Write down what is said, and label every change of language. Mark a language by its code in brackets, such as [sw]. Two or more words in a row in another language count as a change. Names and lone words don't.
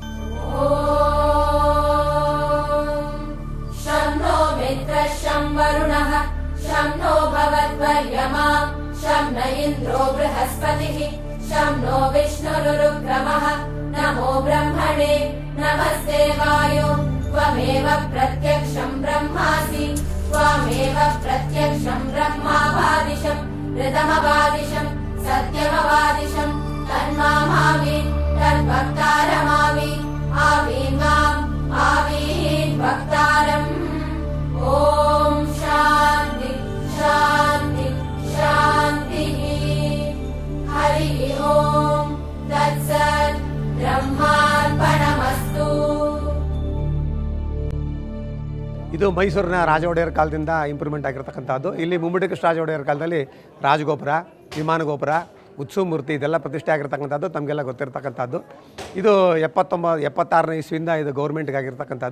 [sa] ಶಂನೋ ಮಿತ್ರ ಶಂ ವರುಣಃ ಶಂ ನೋ ಭವದ್ವರ್ಯಮಾ ಶಂ ನ ಇಂದ್ರೋ ಬೃಹಸ್ಪತಿಃ ಶಂ ನೋ ವಿಷ್ಣುರುರುಕ್ರಮಃ ನಮೋ ಬ್ರಹ್ಮಣೇ ನಮಸ್ತೆ ವಾಯೋ ತ್ವಮೇವ ಪ್ರತ್ಯಕ್ಷಂ ಬ್ರಹ್ಮಾಸಿ ತ್ವಮೇವ ಪ್ರತ್ಯಕ್ಷಂ ಬ್ರಹ್ಮಾವಾದಿಶಂ ऋतमवादिशं सत्यमवादिशं तन्मामामि तद्भक्तारमामि आवीन् माम् आवीन् भक्तारम्. ॐ शान्ति शान्ति शान्तिः. हरिः ॐ तत्सत्. ब्रह्मार्पणमस्तु. [kn] ಇದು ಮೈಸೂರಿನ ರಾಜ ಒಡೆಯರ್ ಕಾಲದಿಂದ ಇಂಪ್ರೂವ್ಮೆಂಟ್ ಆಗಿರ್ತಕ್ಕಂಥದ್ದು. ಇಲ್ಲಿ ಮುಮ್ಮಡಿ ಕೃಷ್ಣರಾಜ ಒಡೆಯರ್ ಕಾಲದಲ್ಲಿ ರಾಜಗೋಪುರ, ವಿಮಾನ ಗೋಪುರ, ಉತ್ಸವ ಮೂರ್ತಿ ಇದೆಲ್ಲ ಪ್ರತಿಷ್ಠೆ ಆಗಿರ್ತಕ್ಕಂಥದ್ದು ತಮಗೆಲ್ಲ ಗೊತ್ತಿರ್ತಕ್ಕಂಥದ್ದು. ಇದು 76ನೇ ಇಸ್ವಿಯಿಂದ ಇದು ಗೌರ್ಮೆಂಟ್ಗೆ ಆಗಿರ್ತಕ್ಕಂಥದ್ದು.